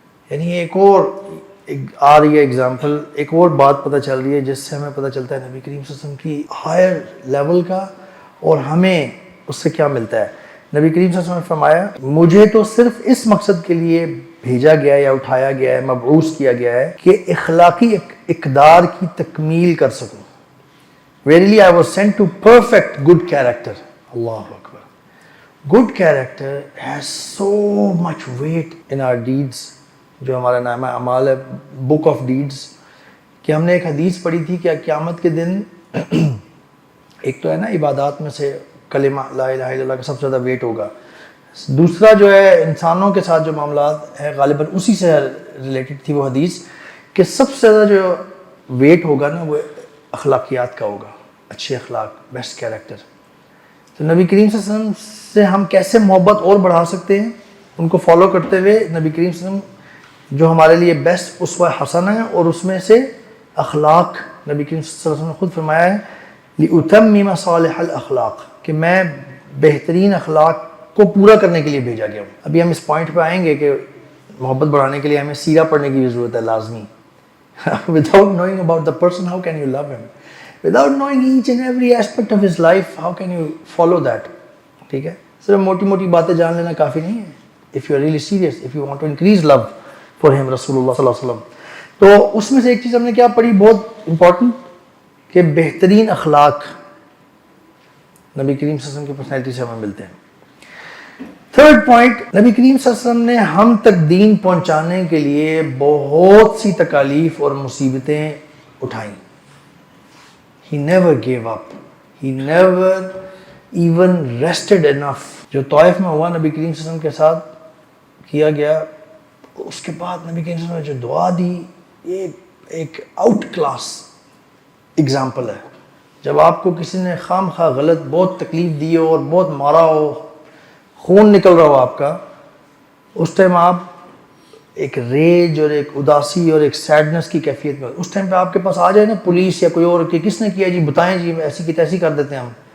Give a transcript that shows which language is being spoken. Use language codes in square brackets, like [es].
[ur] یعنی ایک اور آ رہی ہے ایگزامپل، ایک اور بات پتہ چل رہی ہے جس سے ہمیں پتہ چلتا ہے نبی کریم صلی اللہ علیہ وسلم کی ہائر لیول کا اور ہمیں اس سے کیا ملتا ہے. نبی کریم صلی اللہ علیہ وسلم نے فرمایا مجھے تو صرف اس مقصد کے لیے بھیجا گیا ہے یا اٹھایا گیا ہے، مبعوث کیا گیا ہے کہ اخلاقی اقدار کی تکمیل کر سکوں. [en] Verily I was sent to perfect good character. [ur] Allah Akbar. [en] Good character has so much weight in our deeds. [ur] جو ہمارا نام ہے اعمال ہے، [en] book of deeds, [ur] کہ ہم نے ایک حدیث پڑھی تھی کہ قیامت کے دن ایک تو ہے نا عبادات میں سے کلمہ لا الہ الا اللہ کا سب سے زیادہ ویٹ ہوگا. دوسرا جو ہے انسانوں کے ساتھ جو معاملات ہیں غالباً اسی سے ریلیٹڈ تھی وہ حدیث، کہ سب سے زیادہ جو ویٹ ہوگا نا وہ اخلاقیات کا ہوگا، اچھے اخلاق، بیسٹ کیریکٹر. تو نبی کریم صلی اللہ علیہ وسلم سے ہم کیسے محبت اور بڑھا سکتے ہیں؟ ان کو فالو کرتے ہوئے نبی کریم صلی اللہ علیہ وسلم جو ہمارے لیے بیسٹ اسوہ حسنہ ہے، اور اس میں سے اخلاق نبی کریم صلی اللہ علیہ وسلم نے خود فرمایا ہے [ar] لِأُتَمِّمَ صَالِحَ الْأَخْلَاقِ، [ur] کہ میں بہترین اخلاق کو پورا کرنے کے لیے بھیجا گیا ہوں. ابھی ہم اس پوائنٹ پہ آئیں گے کہ محبت بڑھانے کے لیے ہمیں سیرہ پڑھنے کی بھی ضرورت ہے لازمی. [en] Without knowing about the person, how can you love him? Without knowing each and every aspect of his life, how can you follow that? [ur] ٹھیک ہے، صرف موٹی موٹی باتیں جان لینا کافی نہیں ہے. [en] If you are really serious, if you want to increase love for him, رسول اللہ صلی اللہ علیہ وسلم. [ur] تو اس میں سے ایک چیز ہم نے کیا پڑھی بہت امپورٹنٹ، کہ بہترین اخلاق نبی کریم صلی اللہ علیہ وسلم کی پرسنالٹی سے ہمیں ملتے ہیں. تھرڈ پوائنٹ، نبی کریم صلی اللہ علیہ وسلم نے ہم تک دین پہنچانے کے لیے بہت سی تکالیف اور مصیبتیں اٹھائیں. [en] He never gave up. He never even rested enough. [ur] جو طائف میں ہوا نبی کریم صلی اللہ علیہ وسلم کے ساتھ کیا گیا، اس کے بعد نبی کریم صلی اللہ علیہ وسلم نے جو دعا دی، یہ ایک آؤٹ کلاس اگزامپل ہے. جب آپ کو کسی نے خام خواہ غلط بہت تکلیف دی ہو اور بہت مارا ہو، خون نکل رہا ہو آپ کا، اس ٹائم آپ ایک ریج اور ایک اداسی اور ایک سیڈنس کی کیفیت میں، اس ٹائم پہ آپ کے پاس آ جائے نا پولیس یا کوئی اور کہ کس نے کیا جی بتائیں جی، ایسی کی تیسی کر دیتے ہیں ہم.